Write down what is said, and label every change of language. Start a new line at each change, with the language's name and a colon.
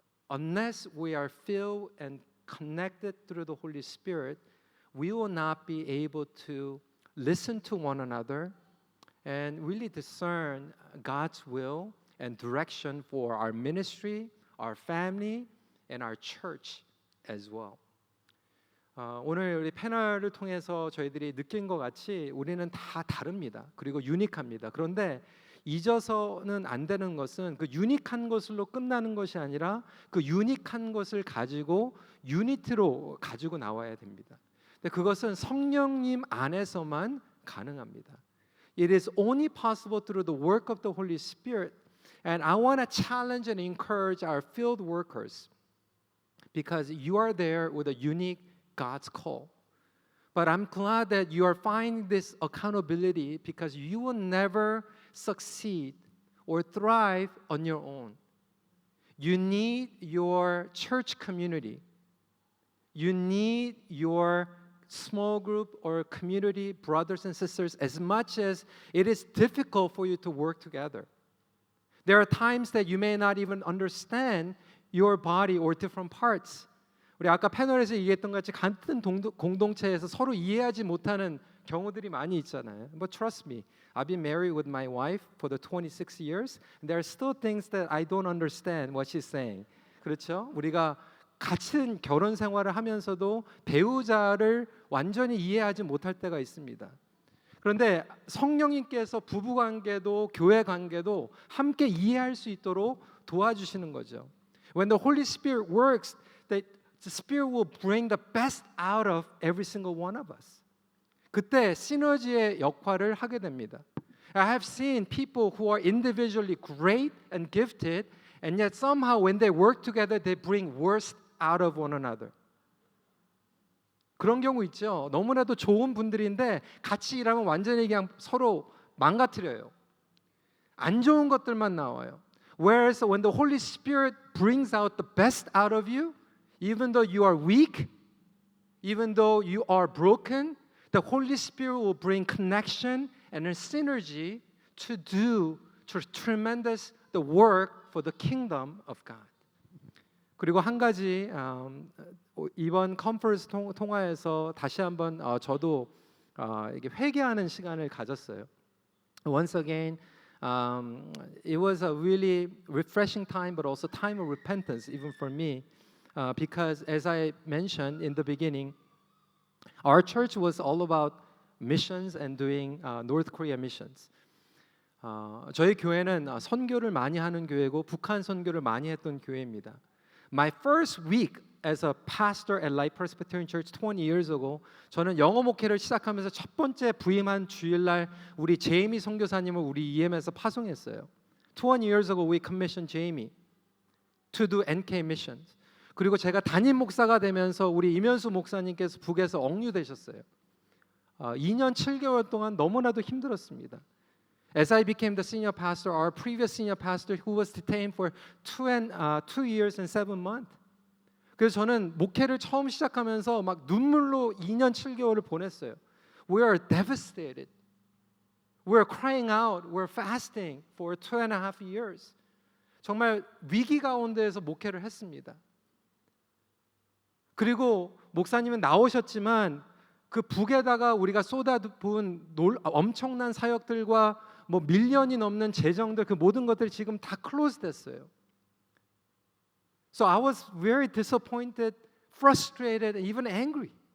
English: Unless we are filled and connected through the Holy Spirit, we will not be able to listen to one another and really discern God's will and direction for our ministry, our family, and our church. as well.
Korean: 오늘 우리 패널을 통해서 저희들이 느낀 것 같이 우리는 다 다릅니다. 그리고 유니크합니다. 그런데 잊어서는 안 되는 것은 그 유니크한 것으로 끝나는 것이 아니라 그 유니크한 것을 가지고 유니티로 가지고 나와야 됩니다. 근데 그것은 성령님 안에서만 가능합니다.
English: It is only possible through the work of the Holy Spirit. And I want to challenge and encourage our field workers. Because you are there with a unique God's call. But I'm glad that you are finding this accountability because you will never succeed or thrive on your own. You need your church community. You need your small group or community brothers and sisters as much as it is difficult for you to work together. There are times that you may not even understand your body or different parts.
Korean: 우리 아까 패널에서 얘기했던 것 같이 같은 공동체에서 서로 이해하지 못하는 경우들이 많이 있잖아요.
English: But trust me, I've been married with my wife for the 26 years. And there are still things that I don't understand what she's saying.
Korean: 그렇죠? 우리가 같은 결혼 생활을 하면서도 배우자를 완전히 이해하지 못할 때가 있습니다. 그런데 성령님께서 부부 관계도 교회 관계도 함께 이해할 수 있도록 도와주시는 거죠.
English: When the Holy Spirit works, the Spirit will bring the best out of every single one of us.
Korean: 그때 시너지의 역할을 하게 됩니다.
English: I have seen people who are individually great and gifted, and yet somehow when they work together, they bring worst out of one another.
Korean: 그런 경우 있죠. 너무나도 좋은 분들인데 같이 일하면 완전히 그냥 서로 망가뜨려요. 안 좋은 것들만 나와요.
English: Whereas when the Holy Spirit brings out the best out of you, even though you are weak, even though you are broken, the Holy Spirit will bring connection and a synergy to do tremendous the work for the kingdom of God.
Korean: 그리고 한 가지 이번 컨퍼런스 통화에서 다시 한번 저도 이게 회개하는 시간을 가졌어요.
English: Once again, it was a really refreshing time, but also time of repentance, even for me, because as I mentioned in the beginning, our church was all about missions and doing North Korea missions.
Korean: 저희 교회는 선교를 많이 하는 교회고 북한 선교를 많이 했던 교회입니다.
English: My first week as a pastor at Life Presbyterian Church 20 years ago,
Korean: 저는 영어 목회를 시작하면서 첫 번째 부임한 주일날 우리 제이미 선교사님을 우리 EM에서 파송했어요.
English: 20 years ago we commissioned Jamie to do NK missions.
Korean: 그리고 제가 담임 목사가 되면서 우리 이면수 목사님께서 북에서 억류되셨어요. 2년 7개월 동안 너무나도 힘들었습니다.
English: As I became the senior pastor, our previous senior pastor who was detained for 2 years and 7 months.
Korean: 그래서 저는 목회를 처음 시작하면서 막 눈물로 2년 7개월을 보냈어요.
English: We are devastated. We are crying out. We are fasting for 2.5 years.
Korean: 정말 위기 가운데에서 목회를 했습니다. 그리고 목사님은 나오셨지만 그 북에다가 우리가 쏟아부은 엄청난 사역들과 뭐 밀년이 넘는 재정들 그 모든 것들이 지금 다 클로즈 됐어요.
English: So I was very disappointed, frustrated, and even angry.